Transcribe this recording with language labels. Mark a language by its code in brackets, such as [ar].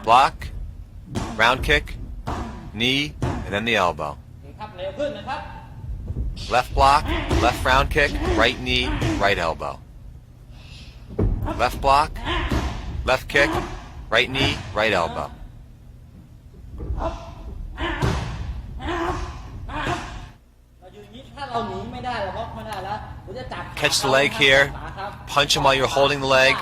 [en] Block, round kick, knee, and then the elbow. [th] โอเคครับเร็วขึ้นนะครับ [en] Left block, left round kick, right knee, right elbow. Left block, left kick, right knee, right elbow. [th] เราอยู่อย่างนี้ถ้าเราหนีไม่ได้เราบล็อกไม่ได้แล้วผมจะจับ [en] Catch the leg here, punch him while you're holding the leg,